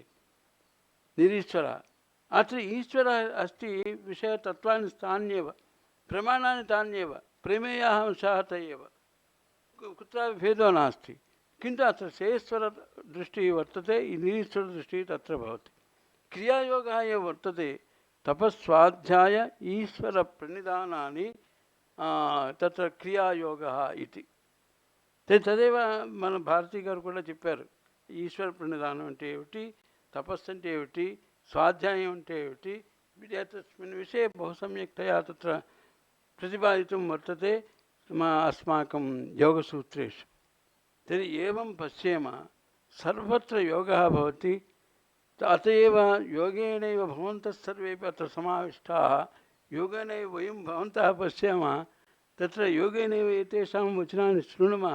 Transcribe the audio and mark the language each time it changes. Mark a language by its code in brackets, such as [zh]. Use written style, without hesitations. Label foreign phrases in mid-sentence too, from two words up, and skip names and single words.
[sa] निरीश्वरः अत्र ईश्वरः अस्ति, विषयतत्त्वानि तान्येव, प्रमाणानि तान्येव, प्रमेयाः अंशाः त एव, कुत्रापि भेदो नास्ति. किन्तु अत्र शेश्वरदृष्टिः वर्तते, निरीश्वरदृष्टिः तत्र भवति. क्रियायोगः एव वर्तते, तपस्वाध्याय ईश्वरप्रणिधानानि तत्र क्रियायोगः इति. [te] తదేవ మన భారతీ గారు కూడా చెప్పారు. ఈశ్వర ప్రణిధానం అంటే ఏమిటి, తపస్సు అంటే ఏమిటి, స్వాధ్యాయం అంటే ఏమిటి, [sa] తస్మిన్ విషये बहु सम्यक्तया तत्र प्रतिपादितं वर्तते अस्माकं योगसूत्रेषु. तर्हि एवं पश्येम सर्वत्र योगः भवति। अत एव योगेनैव भवन्तः सर्वेपि अत्र समाविष्टाः। योगेनैव वयं भवन्तः पश्यामः, तत्र योगेनैव एतेषां वचनानि शृणुमः।